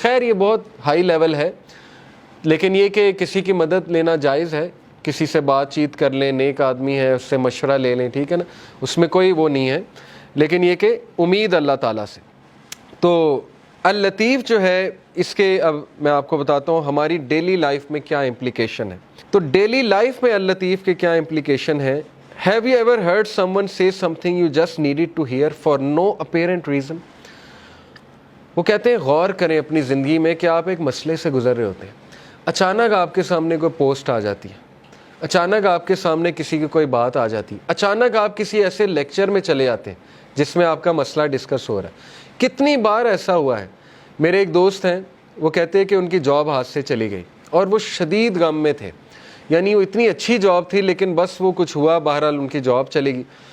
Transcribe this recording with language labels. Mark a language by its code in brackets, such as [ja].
[ur] خیر یہ بہت ہائی لیول ہے, لیکن یہ کہ کسی کی مدد لینا جائز ہے, کسی سے بات چیت کر لیں, نیک آدمی ہے اس سے مشورہ لے لیں, ٹھیک ہے نا, اس میں کوئی وہ نہیں ہے. لیکن یہ کہ امید اللہ تعالیٰ سے. تو اللطیف جو ہے اس کے اب میں آپ کو بتاتا ہوں ہماری ڈیلی لائف میں کیا امپلیکیشن ہے. تو ڈیلی لائف میں اللطیف کے کیا امپلیکیشن ہے. [en] Have you ever heard someone say something you just needed to hear for no apparent reason? [ur] وہ کہتے ہیں غور کریں اپنی زندگی میں کہ آپ ایک مسئلے سے گزر رہے ہوتے ہیں, اچانک آپ کے سامنے کوئی پوسٹ آ جاتی ہے, اچانک آپ کے سامنے کسی کی کوئی بات آ جاتی ہے, اچانک آپ کسی ایسے لیکچر میں چلے جاتے ہیں جس میں آپ کا مسئلہ ڈسکس ہو رہا ہے. کتنی بار ایسا ہوا ہے. میرے ایک دوست ہیں, وہ کہتے ہیں کہ ان کی جاب ہاتھ سے چلی گئی اور وہ شدید غم میں تھے, یعنی وہ اتنی اچھی جاب تھی لیکن بس وہ کچھ ہوا, بہرحال ان کی جاب چلے گی.